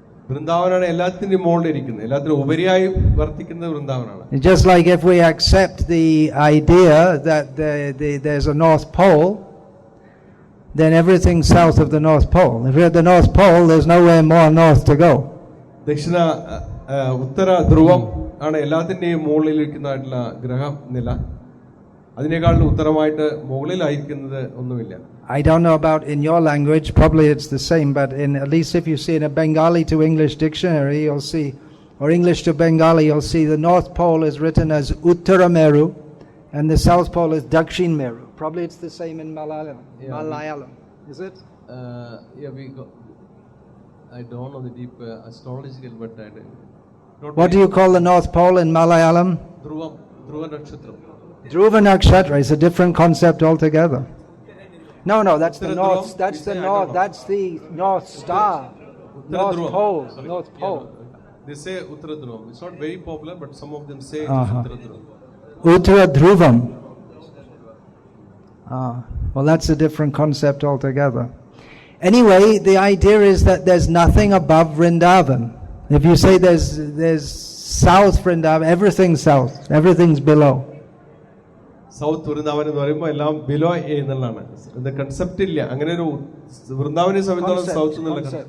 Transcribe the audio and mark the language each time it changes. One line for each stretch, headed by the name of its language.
Malayalam: വൃന്ദാവനാണ് എല്ലാത്തിന്റെയും മുകളിലിരിക്കുന്നത്, എല്ലാത്തിനും ഉപരിയായി വർത്തിക്കുന്നത് വൃന്ദാവനാണ്.
English: Just like if we accept the idea that there's a North Pole, then everything south of the North Pole. If you're at the North Pole, there's nowhere more north to go.
Malayalam: ദക്ഷിണ ഉത്തര ധ്രുവം ആണ് എല്ലാത്തിന്റെയും മുകളിലിരിക്കുന്നതായിട്ടുള്ള ഗ്രഹനില. അതിനേക്കാളും ഉത്തരമായിട്ട് മുകളിലായിരിക്കുന്നത് ഒന്നുമില്ല.
English: I don't know about in your language, probably it's the same, but at least if you see in a Bengali to English dictionary, you'll see, or English to Bengali, you'll see the North Pole is written as Uttara Meru and the South Pole is Dakshin Meru. Probably it's the same in Malayalam. Yeah. Malayalam, is it? I don't know the deep astrological, but what do you call the North Pole in Malayalam? Dhruva Nakshatram. Dhruva Nakshatra is a different concept altogether. No, that's the north. That's the north. That's the North Star. North Pole. North Pole. They say Uttara Dhruvam. It's not very popular, but some of them say it's Uttara Dhruvam. Uttara Dhruvam. Well, that's a different concept altogether. Anyway, the idea is that there's nothing above Vrindavan. If you say there's South Vrindavan, everything's south. Everything's below.
Malayalam: South Vrindavan എന്ന് പറയുമ്പോൾ എല്ലാം below എന്നുള്ളതാണ്. Concept ഇല്ല അങ്ങനെ ഒരു വൃന്ദാവനെ സംബന്ധിച്ചോളം south എന്നുള്ള